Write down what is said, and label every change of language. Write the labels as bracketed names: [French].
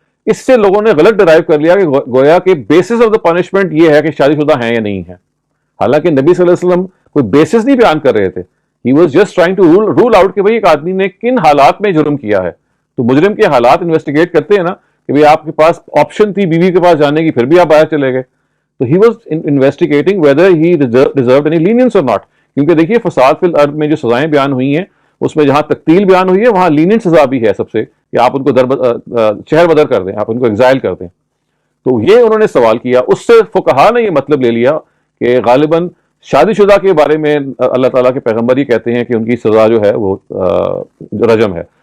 [Urdu] اس سے لوگوں نے غلط ڈرائیو کر لیا کہ گویا کہ [English] basis of the punishment [Urdu] یہ ہے کہ شادی شدہ ہیں یا نہیں ہے, حالانکہ نبی صلی اللہ علیہ وسلم کوئی بیسس نہیں بیان کر رہے تھے. [English] He was just trying to rule out [Urdu] کہ بھئی ایک آدمی نے کن حالات میں جرم کیا ہے. تو مجرم کے حالات انویسٹیگیٹ کرتے ہیں نا کہ بھئی آپ کے پاس آپشن تھی بیوی کے پاس جانے کی, پھر بھی آپ باہر چلے گئے. [English] تو he was investigating whether he deserved any lenience or not. [Urdu] کیونکہ دیکھیے فساد فی الارض میں جو سزائیں بیان ہوئی ہیں اس میں جہاں تقتیل بیان ہوئی ہے وہاں لینینٹ سزا بھی ہے سب سے, کہ آپ ان کو شہر بدر کر دیں, آپ ان کو ایگزائل کر دیں. تو یہ انہوں نے سوال کیا. اس سے فقہا نے یہ مطلب لے لیا کہ غالباً شادی شدہ کے بارے میں اللہ تعالیٰ کے پیغمبر یہ کہتے ہیں کہ ان کی سزا جو ہے وہ رجم ہے.